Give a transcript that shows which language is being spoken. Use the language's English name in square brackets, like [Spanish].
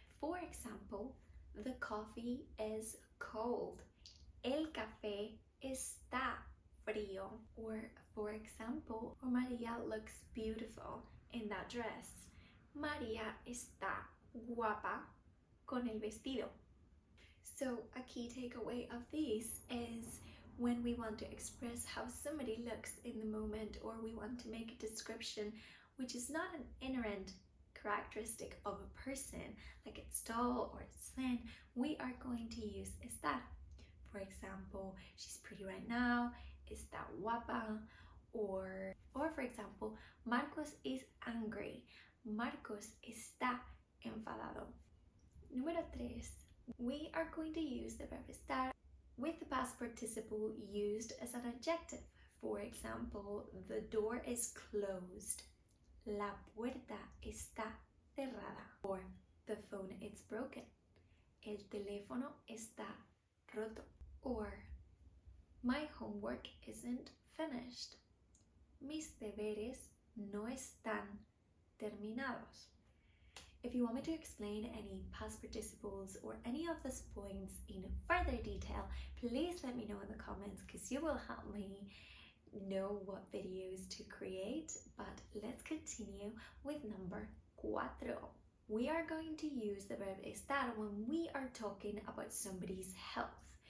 [English] For example, the coffee is cold. [Spanish] El café está frío. [English] Or for example, Maria looks beautiful in that dress. [Spanish] Maria está guapa con el vestido. [English] So a key takeaway of these is when we want to express how somebody looks in the moment, or we want to make a description which is not an inherent characteristic of a person, like it's tall or it's thin, we are going to use estar. For example, she's pretty right now, [Spanish] está guapa, [English] or for example, Marcos is angry. [Spanish] Marcos está enfadado. Número 3, [English] we are going to use the verb estar with the past participle used as an adjective. For example, the door is closed. [Spanish] La puerta está cerrada. [English] Or the phone is broken. [Spanish] El teléfono está roto. [English] Or my homework isn't finished. [Spanish] Mis deberes no están terminados. [English] If you want me to explain any past participles or any of these points in further detail, please let me know in the comments, because you will help me know what videos to create. But let's continue with number 4. We are going to use the verb estar when we are talking about somebody's health.